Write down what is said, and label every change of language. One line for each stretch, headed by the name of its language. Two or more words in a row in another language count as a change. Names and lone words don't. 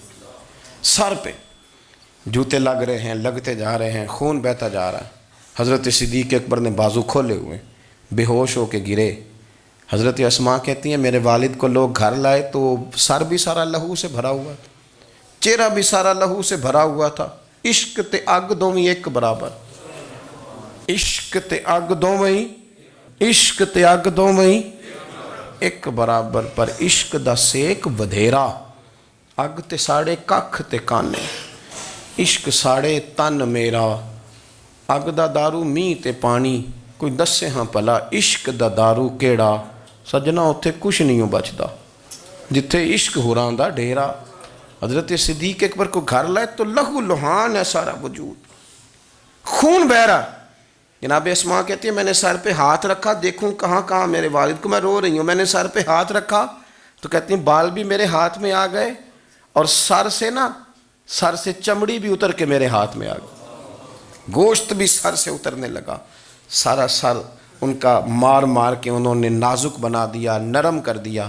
Urdu: سر پہ جوتے لگ رہے ہیں, لگتے جا رہے ہیں, خون بہتا جا رہا ہے. حضرت صدیق اکبر نے بازو کھولے ہوئے, بے ہوش ہو کے گرے. حضرت اسما کہتی ہیں میرے والد کو لوگ گھر لائے تو سر بھی سارا لہو سے بھرا ہوا تھا، چہرہ بھی سارا لہو سے بھرا ہوا تھا۔
Punjabi: عشق تے اگ دوویں ایک برابر، عشق تے اگ دوویں، عشق تے اگ دوویں ایک برابر، پر عشق دا سیک ودھیرا، اگ تے ساڑے ککھ تے کانے، عشق ساڑے تن میرا، اگ دا دارو می تے پانی، کوئی دسے ہاں پلا عشق دا دارو کیڑا، سجنا اتھے کچھ نہیں بچدا جتھے عشق ہوراں دا ڈیرا۔
Urdu: حضرت صدیق اکبر کو گھر لائے تو لہو لہان ہے سارا وجود، خون بہہ رہا۔ جناب اسما کہتی ہے میں نے سر پہ ہاتھ رکھا، دیکھوں کہاں کہاں میرے والد کو، میں رو رہی ہوں، میں نے سر پہ ہاتھ رکھا تو کہتی ہیں بال بھی میرے ہاتھ میں آ گئے اور سر سے چمڑی بھی اتر کے میرے ہاتھ میں آ گئی، گوشت بھی سر سے اترنے لگا، سارا سر ان کا مار مار کے انہوں نے نازک بنا دیا، نرم کر دیا۔